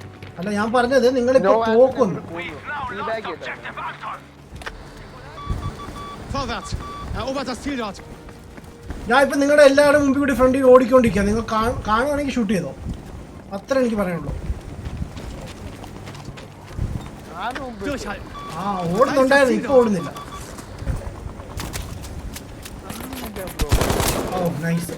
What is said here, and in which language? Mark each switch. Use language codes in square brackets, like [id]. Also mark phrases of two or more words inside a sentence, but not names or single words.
[ml] അല്ല ഞാൻ പറഞ്ഞത് നിങ്ങളിപ്പോ തോക്കുന്നു. [de] Vorwärts! Erobert das Ziel dort! [ml] ഞാൻ ഇപ്പൊ നിങ്ങളുടെ എല്ലാവരുടെ മുമ്പിൽ കൂടി ഫ്രണ്ടിൽ ഓടിക്കൊണ്ടിരിക്കുക. നിങ്ങൾ കാണുവാണെങ്കിൽ ഷൂട്ട് ചെയ്തോ, അത്ര എനിക്ക് പറയാനുള്ളൂ. [de] Durchhalten! [ml] ആ ഓടുന്നുണ്ടായിരുന്നു, ഇപ്പൊ ഓടുന്നില്ല. ഓ നൈസ്.